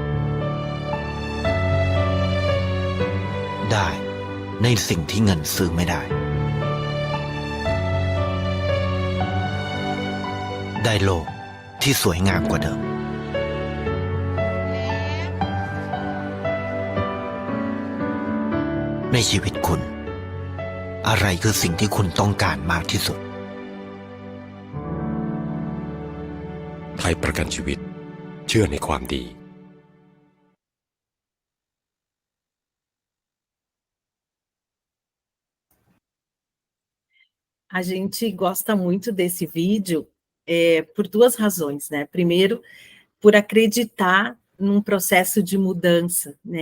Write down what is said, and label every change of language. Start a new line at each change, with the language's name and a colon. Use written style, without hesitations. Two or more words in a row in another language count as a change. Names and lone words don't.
Thai: ได้ในสิ่งที่เงินซื้อไม่ได้ได้โลกที่สวยงามกว่าเดิมในชีวิตคุณอะไรคือสิ่งที่คุณต้องการมากที่สุด ไทยประกันชีวิตเชื่อในความดี
Portuguese: A gente gosta muito desse vídeo por duas razões, né? Primeiro, por acreditar num processo de mudança, né?